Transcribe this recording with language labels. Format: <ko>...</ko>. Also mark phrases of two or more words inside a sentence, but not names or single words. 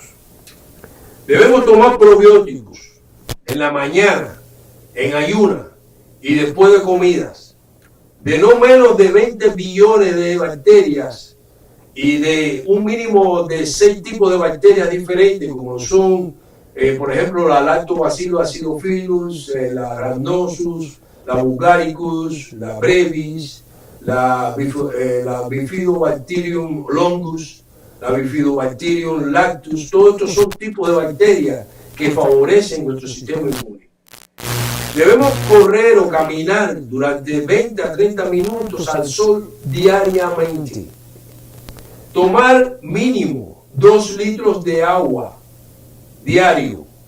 <es>Debemos tomar probióticos en la mañana, en ayuna y después de comidas, de no menos de 20 billones de bacterias y de un mínimo de 6 tipos de bacterias diferentes, como son, por ejemplo, la Lactobacillus acidophilus, la Rhamnosus, la Bulgaricus, la Brevis, la Bifidobacterium longus, la Bifidobacterium lactus. Todos estos son tipos de bacterias que favorecen nuestro sistema inmune. Debemos correr o caminar durante 20 a 30 minutos al sol diariamente. Tomar mínimo 2 litros de agua diario.</es>